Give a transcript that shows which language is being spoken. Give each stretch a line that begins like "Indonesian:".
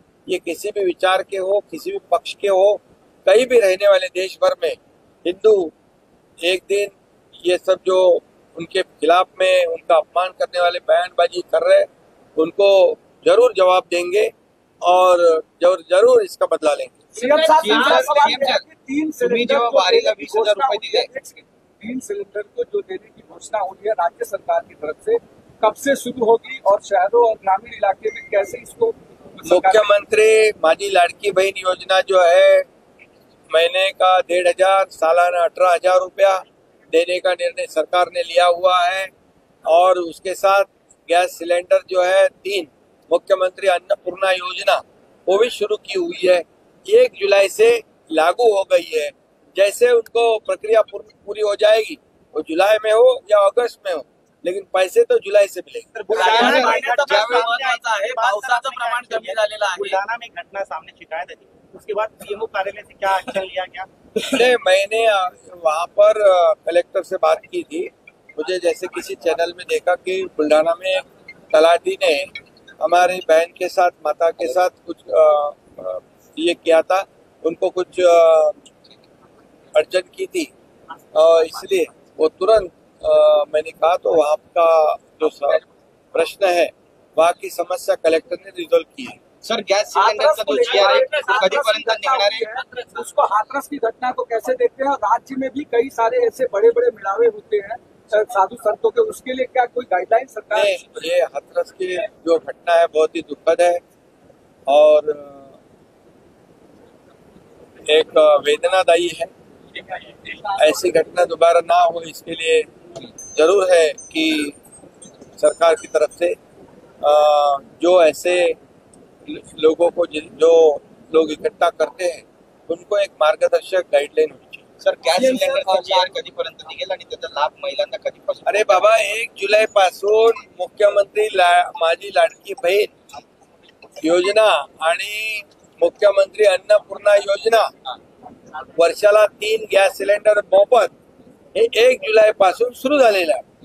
Hindi: ये किसी भी विचार के हो, किसी भी पक्ष के हो, कहीं भी रहने वाले देश भर में हिंदू एक दिन ये सब जो उनके खिलाफ में उनका अपमान करने वाले बयानबाजी कर रहे, उनको जरूर जवाब देंगे और जरूर इसका बदला लेंगे। सीएम साहब, तीन
Marathi: तुम्ही जेव्हा वारीला 20,000 रुपये दिले,
Hindi: 3 सिलेंडर को जो देने की घोषणा हुई है राज्य सरकार की तरफ से, कब से शुरू होगी और शहरों और ग्रामीण इलाके में कैसे इसको मुख्यमंत्री माझी लाडकी बहन योजना जो है, महीने का 1,500, सालाना 18,000 रुपया देने का निर्णय सरकार ने लिया हुआ है। और उसके साथ गैस सिलेंडर जो है 3, मुख्यमंत्री अन्नपूर्णा योजना वो भी शुरू की हुई है, 1 जुलाई से लागू हो गई है। जैसे उनको प्रक्रिया पूरी हो जाएगी, वो जुलाई में हो या अगस्त में हो, लेकिन पैसे तो जुलाई से मिलेंगे।
Marathi: महत्वाचा आहे, पावसाचं प्रमाण कमी झालेलं आहे।
Hindi: बुलढाणा में घटना सामने शिकायत थी, उसके बाद सीएमओ कार्यालय से क्या एक्शन लिया गया? नहीं, मैंने वहाँ पर कलेक्टर से बात की थी। मुझे जैसे किसी चैनल में देखा कि बुल्ढाना में तलाटी ने हमारी बहन के साथ, माता के साथ कुछ ये किया था, उनको कुछ अड़चन की थी, इसलिए वो तुरंत मैंने कहा तो वहाँ का जो प्रश्न है, वहाँ की समस्या कलेक्टर ने रिजॉल्व की है।
Marathi: सर गॅस सिलेंडरचा जो GR आहे तो कधीपर्यंत निघणार आहे?
Hindi: उसको हाथरस की घटना को कैसे देखते हैं? राज्य में भी कई सारे ऐसे बड़े बड़े मिलावे होते हैं साधु संतों के, उसके लिए क्या कोई गाइडलाइन सरकार? नहीं, ये हाथरस की जो घटना है बहुत ही दुखद है और एक वेदनादायी है। ऐसी घटना दोबारा ना हो इसके लिए जरूर है कि सरकार की तरफ से जो ऐसे लोगों को जो लोग इकट्ठा करते हैं उनको एक मार्गदर्शक गाइडलाइन होनी चाहिए।
Marathi: सर गॅस सिलेंडरचा GR कधीपर्यंत निघेल आणि त्याचा लाभ महिलांना कधीपासून? अरे बाबा, 1 जुलै पासून मुख्यमंत्री माझी लाडकी बहीण योजना आणि मुख्यमंत्री अन्नपूर्णा योजना, वर्षाला 3 गॅस सिलेंडर मोफत, हे 1 जुलै पासून सुरू झालेलं आहे।